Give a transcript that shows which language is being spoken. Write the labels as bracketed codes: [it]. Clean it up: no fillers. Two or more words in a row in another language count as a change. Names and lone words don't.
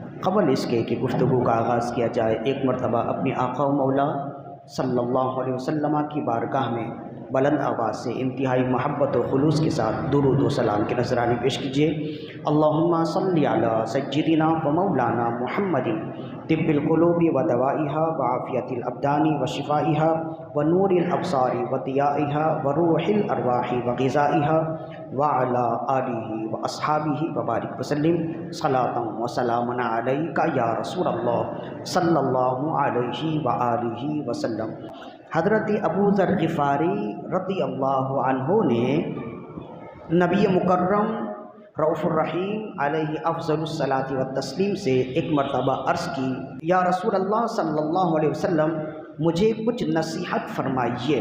[ur] قبل اس کے کہ گفتگو کا آغاز کیا جائے، ایک مرتبہ اپنے آقا و مولا [ar] صلی اللہ علیہ وسلم [ur] کی بارگاہ میں بلند آواز سے انتہائی محبت و خلوص کے ساتھ درود و سلام کے نذرانے پیش کیجیے۔ [ar] اللہم صلی علی سیدنا و مولانا محمد طب القلوب و دوائها و عافیت الابدان و شفائها و نور الابصار و ضیائها و روح الارواح و غذائها وعلی آلہ و اصحابہ وبارک وسلم صلاۃ و سلام علیک یا رسول اللہ صلی اللہ علیہ وآلہ وسلم۔ [ur] حضرت ابو ذر غفاری [ar] رضی اللہ عنہ [ur] نے [ar] نبی مکرم رؤوف الرحیم علیہ افضل الصلاۃ والتسلیم [ur] سے ایک مرتبہ عرض کی، [ar] یا رسول اللہ صلی اللہ علیہ وسلم [ur] مجھے کچھ نصیحت فرمائیے۔